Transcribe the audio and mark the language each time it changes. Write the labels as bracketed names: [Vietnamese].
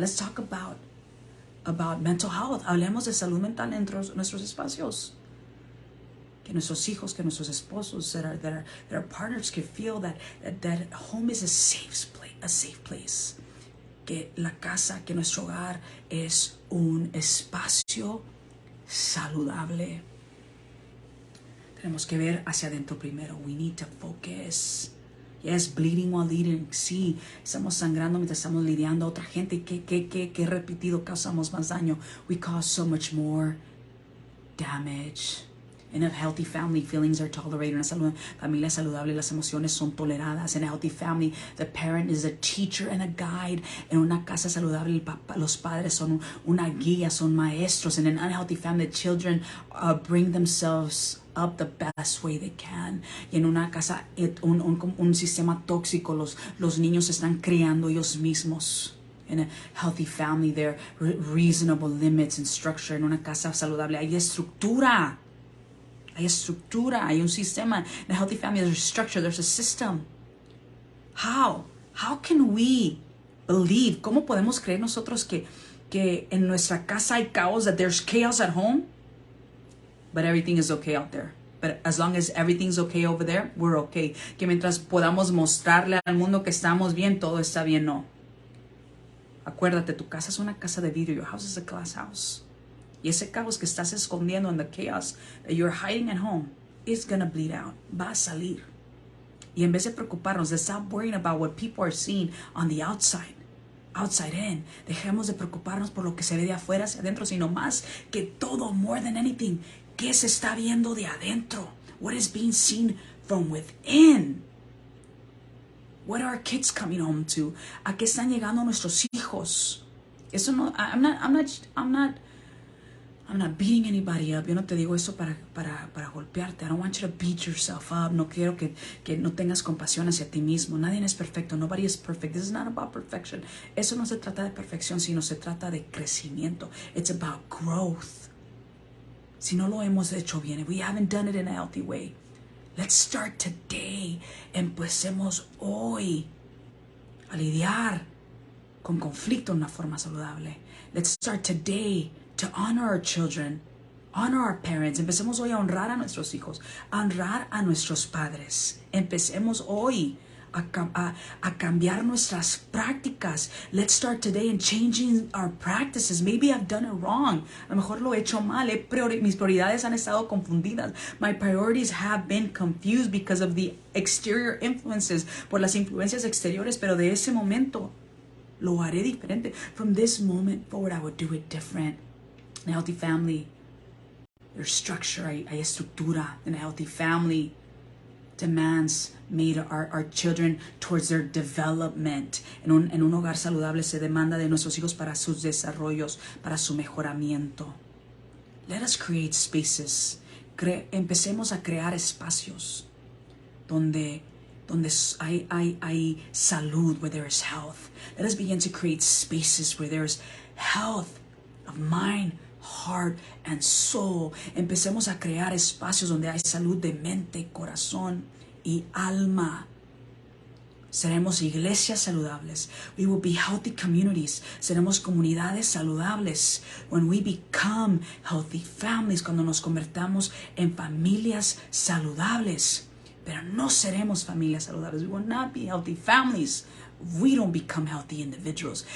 [English] Let's talk about mental health. [Spanish] Hablemos de salud mental en nuestros espacios. Que nuestros hijos, que nuestros esposos, [English] that our partners can feel that home is a safe place. [Spanish] Que la casa, que nuestro hogar es un espacio saludable. Tenemos que ver hacia adentro primero. [English] We need to focus. Yes, bleeding while leading. [Spanish] Sí, estamos sangrando mientras estamos lidiando a otra gente. ¿Qué repetido causamos más daño? [English] We cause so much more damage. In a healthy family, feelings are tolerated. [Spanish] Una familia saludable, las emociones son toleradas. [English] In a healthy family, the parent is a teacher and a guide. [Spanish] En una casa saludable, los padres son una guía, son maestros. [English] In an unhealthy family, the children bring themselves up the best way they can. [Spanish] Y en una casa, un sistema tóxico, los niños están criando ellos mismos. [English] In a healthy family, there are reasonable limits and structure. [Spanish] En una casa saludable hay estructura. Hay estructura, hay un sistema. [English] In a healthy family, there's a structure, there's a system. How can we believe? [Spanish] ¿Cómo podemos creer nosotros que en nuestra casa hay caos, [English] that there's chaos at home, but everything is okay out there? But as long as everything's okay over there, we're okay. [Spanish] Que mientras podamos mostrarle al mundo que estamos bien, todo está bien, no. Acuérdate, tu casa es una casa de vidrio. [English] Your house is a glass house. [Spanish] Y ese caos que estás escondiendo en [English] the chaos that you're hiding at home is gonna bleed out. [Spanish] Va a salir. Y en vez de preocuparnos, de [English] stop worrying about what people are seeing on the outside in, [Spanish] dejemos de preocuparnos por lo que se ve de afuera hacia adentro, sino más que todo, [English] more than anything, [Spanish] ¿qué se está viendo de adentro? [English] What is being seen from within? What are our kids coming home to? [Spanish] ¿A qué están llegando nuestros hijos? Eso no, [English] I'm not beating anybody up. [Spanish] Yo no te digo eso para golpearte. [English] I don't want you to beat yourself up. [Spanish] No quiero que no tengas compasión hacia ti mismo. Nadie es perfecto. [English] Nobody is perfect. This is not about perfection. [Spanish] Eso no se trata de perfección, sino se trata de crecimiento. [English] It's about growth. [Spanish] Si no lo hemos hecho bien, [English] if we haven't done it in a healthy way, let's start today. [Spanish] Empecemos hoy a lidiar con conflicto de una forma saludable. [English] Let's start today to honor our children, honor our parents. [Spanish] Empecemos hoy a honrar a nuestros hijos, a honrar a nuestros padres. Empecemos hoy a cambiar nuestras prácticas. [English] Let's start today in changing our practices. Maybe I've done it wrong. [Spanish] A lo mejor lo he hecho mal. Mis prioridades han estado confundidas. [English] My priorities have been confused because of the exterior influences, [Spanish] por las influencias exteriores, pero de ese momento lo haré diferente. [English] From this moment forward, I would do it different. In a healthy family, there's structure, [Spanish] hay estructura. [English] In a healthy family, demands made our children towards their development. [Spanish] En un hogar saludable se demanda de nuestros hijos para sus desarrollos, para su mejoramiento. [English] Let us create spaces. [Spanish] Empecemos a crear espacios donde hay salud, [English] where there is health. Let us begin to create spaces where there is health of mind, heart, and soul. [Spanish] Empecemos a crear espacios donde hay salud de mente, corazón y alma. Seremos iglesias saludables. [English] We will be healthy communities. [Spanish] Seremos comunidades saludables. [English] When we become healthy families, [Spanish] cuando nos convertamos en familias saludables. Pero no seremos familias saludables. [English] We will not be healthy families. We don't become healthy individuals.